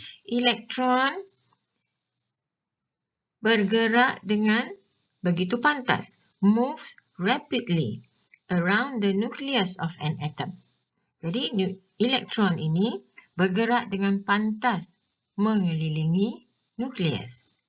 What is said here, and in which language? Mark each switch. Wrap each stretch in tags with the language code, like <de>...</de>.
<ms>Elektron bergerak dengan begitu pantas.</ms> <en>Moves rapidly around the nucleus of an atom.</en> <ms>Jadi elektron ini bergerak dengan pantas mengelilingi nukleus.</ms>